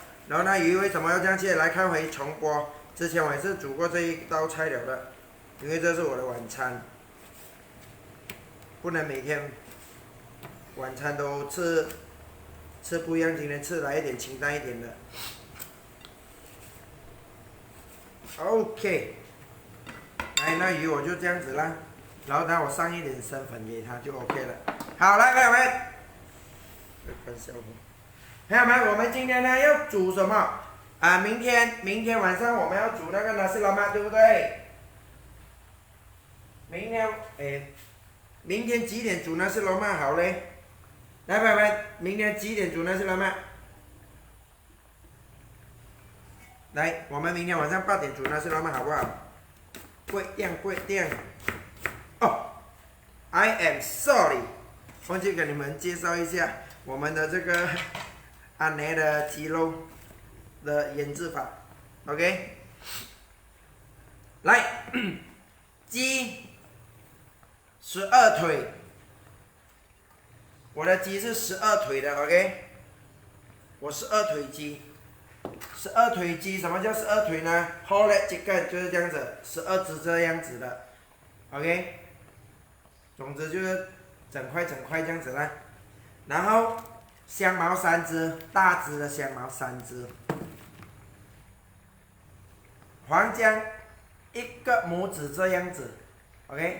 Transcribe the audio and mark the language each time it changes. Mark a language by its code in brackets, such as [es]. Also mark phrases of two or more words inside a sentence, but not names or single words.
[zh] 然后那鱼为什么要这样切？来看回重播。之前我也是煮过这一道菜了的， 因为这是我的晚餐，不能每天晚餐都吃不一样，今天吃来一点清淡一点的。OK， 来，那鱼我就这样子啦，然后等我上一点生粉给它就 OK 了。好，来，朋友们，看小伙，朋友们，我们今天呢要煮什么？啊，明天晚上我们要煮那个 [ms] nasi lemak， [zh] 对不对？明天几点煮 [ms] nasi lemak [zh] 好嘞？来，朋友们，明天几点煮 [ms] nasi lemak？ [zh] 来，我们明天晚上8点煮 [ms] nasi lemak [zh] 好不好？贵定。哦 ， [en] I am sorry， [zh] 忘记给你们介绍一下我们的这个安内的鸡肉的腌制法 ，OK？来，鸡12腿，我的鸡是12腿的 ，OK？我12腿鸡，12腿鸡，什么叫12腿呢 ？ [en] Whole leg chicken [zh] 就是这样子，12只这样子的 ，OK？总之就是整块这样子啦。然后香茅3只，大只的香茅3只，黄姜1个拇指这样子 ，OK？